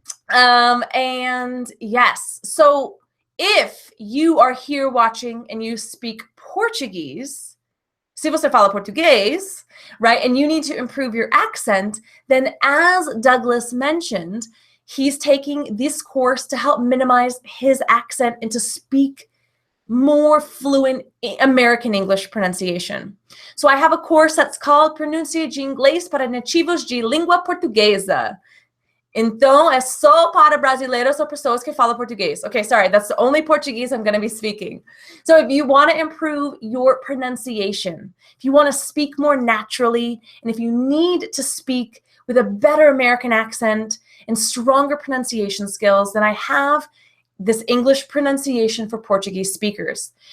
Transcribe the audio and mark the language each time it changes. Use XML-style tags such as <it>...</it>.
<en>And yes, so if you are here watching and you speak Portuguese,</en> <pt>se você fala português,</pt> <en>right, and you need to improve your accent, then as Douglas mentioned, he's taking this course to help minimize his accent and to speak more fluent American English pronunciation. So I have a course that's called</en> <pt>Pronúncia de Inglês para Nativos de Língua Portuguesa. Então, é só para brasileiros ou pessoas que falam português.</pt> <en>Okay, sorry, that's the only Portuguese I'm going to be speaking. So if you want to improve your pronunciation, if you want to speak more naturally, and if you need to speak with a better American accent and stronger pronunciation skills, then I have this English pronunciation for Portuguese speakers.</en>